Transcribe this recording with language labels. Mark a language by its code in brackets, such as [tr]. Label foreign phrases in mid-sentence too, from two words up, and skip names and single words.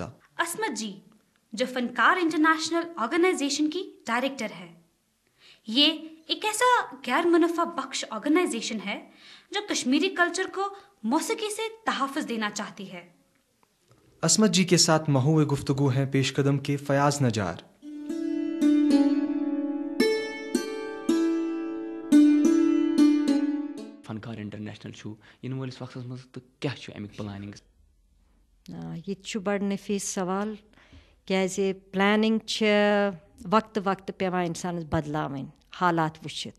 [ur] عصمت جی جو فنکار انٹرنیشنل آرگنائزیشن کی ڈائریکٹر ہے، یہ ایک ایسا غیر منافع بخش آرگنائزیشن ہے جو کشمیری کلچر کو موسیقی سے تحفظ دینا چاہتی ہے. عصمت جی کے ساتھ محو گفتگو ہیں پیش قدم کے فیاض نجار. [ks] فنکار انٹرنیشنل چھو ین وٲلِس وقتس منٛز تہٕ کیٛاہ چھُ امیُک پلاننگ؟ ییٚتہِ چھُ بڑٕ نفیٖس سوال کیازِ پلاننگ چھِ وقتہٕ وقتہٕ پیٚوان اِنسانس بدلاوٕنۍ حالات وٕچھِتھ.